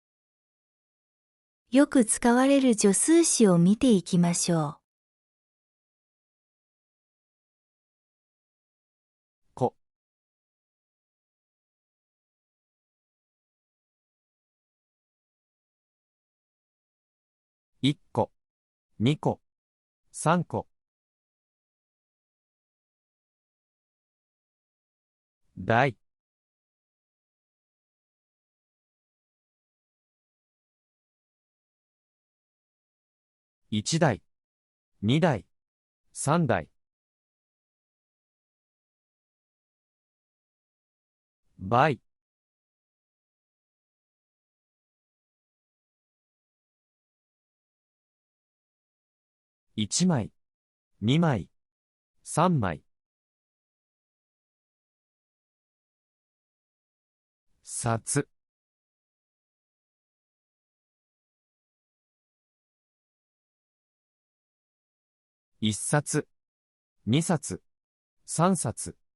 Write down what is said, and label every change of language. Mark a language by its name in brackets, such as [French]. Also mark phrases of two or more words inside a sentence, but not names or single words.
[Japanese] よく使われる助数詞を見ていきましょう。こ、1 個、2個、3個。台、1台、2台、3台。倍、1 枚、2枚、3枚。札、1冊、2冊、3冊。